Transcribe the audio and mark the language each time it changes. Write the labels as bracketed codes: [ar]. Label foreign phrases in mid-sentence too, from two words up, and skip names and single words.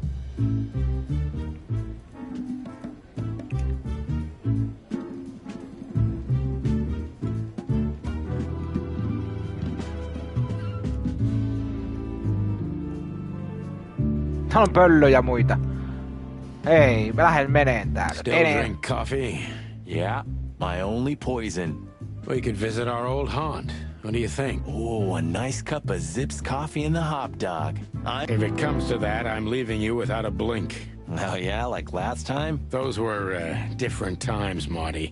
[fi] Täällä on pöllöjä ja muita. Ei, mä lähden meneen täältä. [en] Still drink coffee? Yeah, my only poison. We could visit our old haunt. What do you think? Oh, a nice cup of Zips coffee and the hot dog. If it comes to that, I'm leaving you without a blink. Oh yeah, like last time? Those were, different times, Marty.